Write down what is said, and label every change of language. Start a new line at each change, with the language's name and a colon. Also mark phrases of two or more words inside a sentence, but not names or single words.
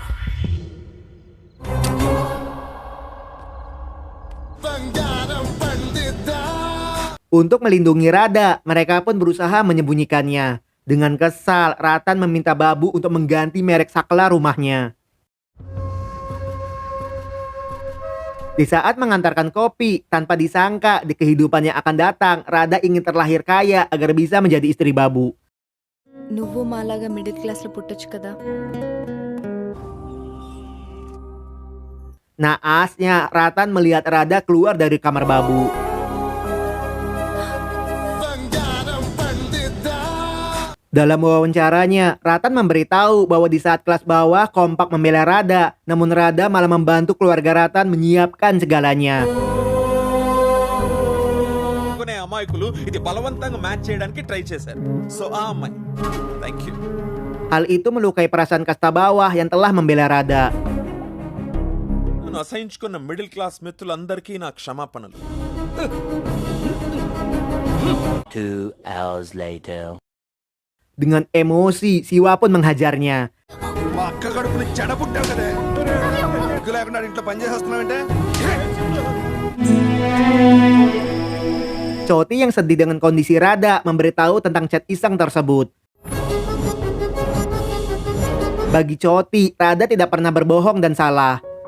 Indonesian: Untuk melindungi Rada, mereka pun berusaha menyembunyikannya. Dengan kesal, Ratan meminta Babu untuk mengganti merek saklar rumahnya. Di saat mengantarkan kopi, tanpa disangka di kehidupan yang akan datang, Rada ingin terlahir kaya agar bisa menjadi istri Babu.
Telugu: నువ్వు మాలాగా
English: middle class
Telugu: లో పుట్టొచ్చు కదా
Indonesian: Naasnya, Ratan melihat Rada keluar dari kamar Babu. Dalam wawancaranya, Ratan memberitahu bahwa di saat kelas bawah kompak membela Rada, namun Rada malah membantu keluarga Ratan menyiapkan segalanya.
Telugu: కొనే అమాయకులు ఇది బలవంతంగా మ్యాచ్ చేయడానికి ట్రై చేశారు. సో ఆ అమ్మాయి థాంక్యూ.
Indonesian: Hal itu melukai perasaan kasta bawah yang telah membela Rada.
Telugu: నన్ను అసహించుకున్న
English: middle class
Telugu: మిత్రులందరికీ నా క్షమాపణలు.
English: 2 hours later.
Indonesian: Dengan emosi, Siwa pun menghajarnya.
Telugu: మా అక్క కడుపుని చెడపుట్టావు కదే సిగ్గు లేకుండా ఇంట్లో పని చేసేస్తున్నావంటే
Indonesian: Choti yang sedih dengan kondisi Rada memberitahu tentang chat iseng tersebut. Bagi Choti, Rada tidak pernah berbohong dan salah.